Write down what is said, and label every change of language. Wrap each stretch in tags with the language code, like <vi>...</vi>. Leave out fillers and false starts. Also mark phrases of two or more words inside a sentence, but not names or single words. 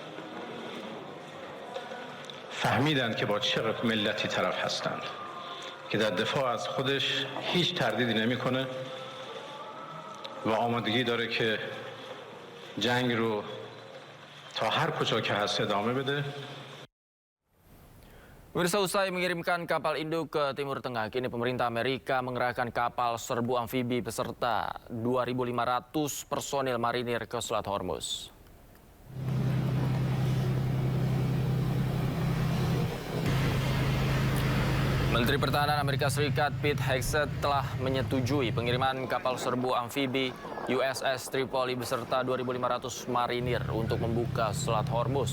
<fa>فهمیدند که با چه ملتی طرف هستند که در دفاع از خودش هیچ تردیدی نمیکنه و آمادگی داره که جنگ رو تا هر کجا که هست ادامه بده.</fa> <id>Pemirsa, usai mengirimkan kapal induk ke Timur Tengah, kini pemerintah Amerika mengerahkan kapal serbu amfibi beserta 2.500 personil marinir ke Selat Hormuz. Menteri Pertahanan Amerika Serikat Pete Hegseth telah menyetujui pengiriman kapal serbu amfibi USS Tripoli beserta 2.500 marinir untuk membuka Selat Hormuz.</id>